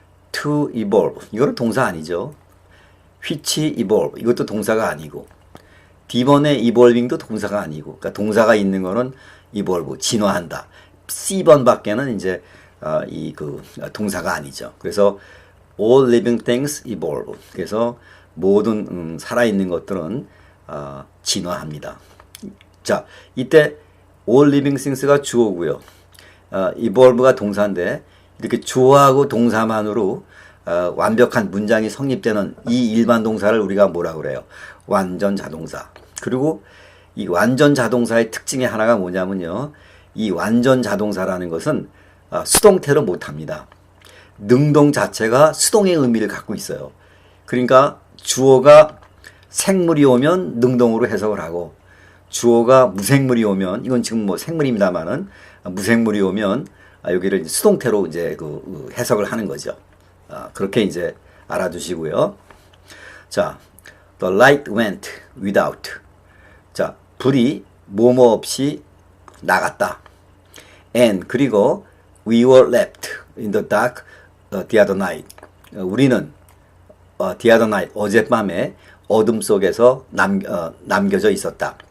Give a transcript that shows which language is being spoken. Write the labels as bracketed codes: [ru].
[ko] to evolve, 이거는 동사 아니죠. which evolve, 이것도 동사가 아니고, D번의 evolving도 동사가 아니고, 그러니까 동사가 있는 거는 evolve, 진화한다. C번 밖에는 이제 그 동사가 아니죠. 그래서 [en] all living things evolve. [ko] 그래서 모든 살아있는 것들은 진화합니다. 자, 이때 [en] all living things가 주어고요. [ko] evolve가 동사인데 이렇게 주어하고 동사만으로 완벽한 문장이 성립되는 이 일반 동사를 우리가 뭐라고 그래요? 완전 자동사. 그리고 이 완전 자동사의 특징의 하나가 뭐냐면요. 이 완전 자동사라는 것은 수동태로 못합니다. 능동 자체가 수동의 의미를 갖고 있어요. 그러니까 주어가 생물이 오면 능동으로 해석을 하고 주어가 무생물이 오면 이건 지금 뭐 생물입니다만은 무생물이 오면 여기를 이제 수동태로 이제 그 해석을 하는 거죠. 그렇게 이제 알아두시고요. [en] 자, the light went without. [ko] 자, 불이 뭐뭐 없이 나갔다. [en] And [ko] 그리고 [en] we were left in the dark the other night. [ko] 우리는 [en] the other night [ko] 어젯밤에 어둠 속에서 남겨져 있었다.